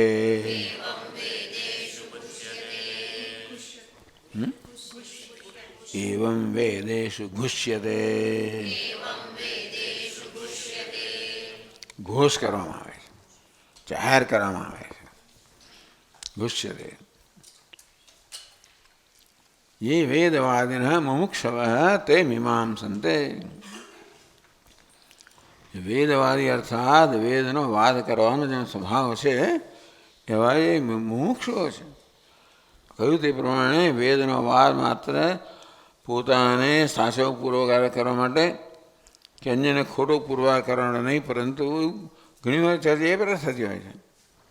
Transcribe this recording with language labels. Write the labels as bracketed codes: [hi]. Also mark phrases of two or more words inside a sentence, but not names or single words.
[sa] एवं वेदेषु घुष्यते. [gu] ઘોષ કરવામાં આવે છે, જાહેર કરવામાં આવે છે. [sa] ઘુષ્યતે. ये वेदवादिनः मुमुक्षवः ते मीमांसन्ते. [gu] વેદવાદી અર્થાત વેદનો વાદ કરવાનો જેનો સ્વભાવ છે એવા એ મુમુક્ષુઓ છે. કહ્યું તે પ્રમાણે વેદનો વાદ માત્ર પોતાને સાચો પુરવાર કરવા માટે કે અન્યને ખોટો પુરવાર કરવાનો નહીં, પરંતુ ઘણી વાર ચર્ચા એ પ્રકાર થતી હોય છે.